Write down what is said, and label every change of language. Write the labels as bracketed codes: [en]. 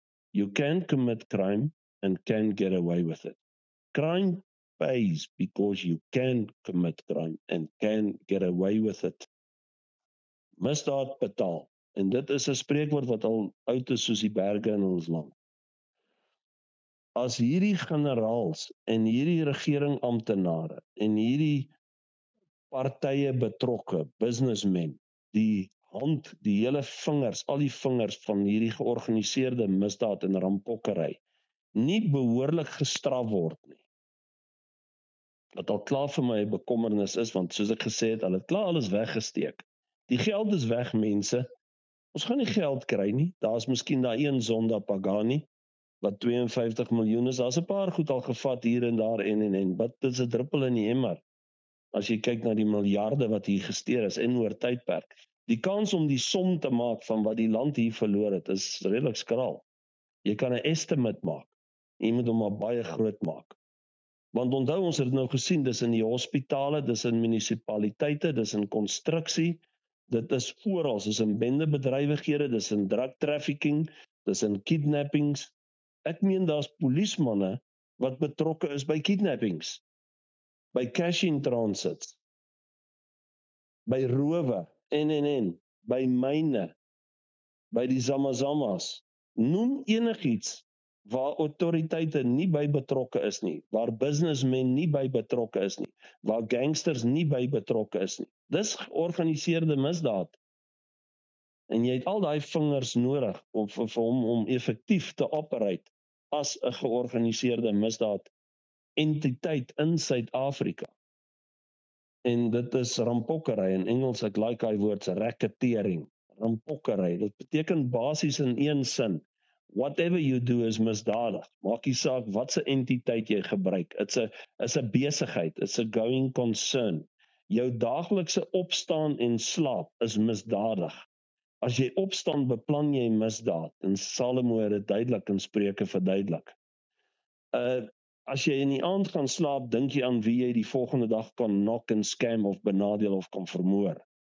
[en] You can commit crime and can get away with it. Crime pays because you can commit crime and can get away with it. [af] Misdaad betaal. En dit is 'n spreekwoord wat al oud is soos die berge in ons land. As hierdie generaals en hierdie regering amptenare en hierdie partye betrokke, businessmen, die hele vingers, al die vingers van hierdie georganiseerde misdaad en rampokkery nie behoorlik gestraf word nie. Wat al klaar vir my 'n bekommernis is, want soos ek gesê het, hulle het klaar alles weggesteek. Die geld is weg, mense. Ons gaan nie geld kry nie. Daar's miskien daai een Zonda Pagani wat 52 miljoen is. Daar's 'n paar goed al gevat hier en daar en wat is 'n druppel in die emmer as jy kyk na die miljarde wat hier gesteel is en oor tydperk. Die kans om die som te maak van wat die land hier verloor het, is redelik skraal. Jy kan 'n estimate maak. Jy moet hom maar baie groot maak. Want onthou, ons het nou gesien, dis in die hospitale, dis in munisipaliteite, dis in konstruksie, dit is oral, dis in bendebedrywighede, dis in drug trafficking, dis in kidnappings. Ek meen daar's polismanne wat betrokke is by kidnappings, by cash in transits. by rowe, en, by myne, by die Zamazamas. Noem enigiets waar autoriteite nie by betrokke is nie, waar businessmen nie by betrokke is nie, waar gangsters nie by betrokke is nie. Dis georganiseerde misdaad. En jy het al daai vingers nodig vir hom om effektief te operate as 'n georganiseerde misdaad entiteit in Suid-Afrika. En dit is rampokkery. In Engels, ek like daai woord, racketeering. Rampokkery. Dit beteken basies in een sin, [en] whatever you do is [af] misdadig. Maak nie saak wat se entiteit jy gebruik. [en] It's [af] 'n besigheid, [en] it's a going concern. [af] Jou daaglikse opstaan en slaap is misdadig. As jy opstaan, beplan jy misdaad. En Salomo het dit duidelik in Spreuke verduidelik. As jy in die aand gaan slaap, dink jy aan wie jy die volgende dag kan knock en scam of benadeel of kan vermoor.